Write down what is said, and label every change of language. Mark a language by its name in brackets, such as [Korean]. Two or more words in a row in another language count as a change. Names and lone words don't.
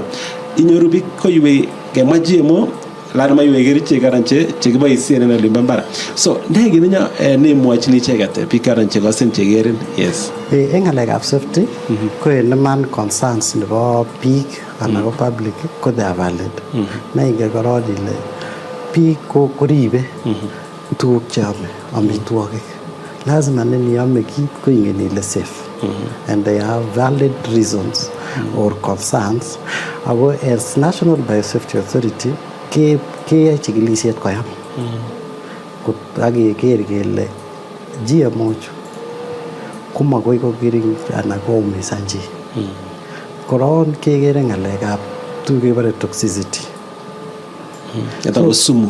[Kalenjin] Inyoru biik koiwei kemwa GMO lazima iwe kerichek karan chekiboisien en olimbo mbar. So ne kinyo nemwochini icheket biik karan chekosen chekerin. Yes. En ng'alekab safety ko en [English] iman concerns [Kalenjin] nebo biik anan ko public ko [English] they are valid. [Kalenjin] Naingen korong ile biik koribe tuguk cheome amitwogik. Lazima niame kit ko ingen ile safe. [English] And they have valid reasons or concerns. [Kalenjin] Ako as National Biosafety Authority keyoe chikilisiet koyam ak keker kele GMO chu komagoi kokiring anan koumisan chi. Korong kekere ng'alekab tuguk kebore toxicity. Ito sumu.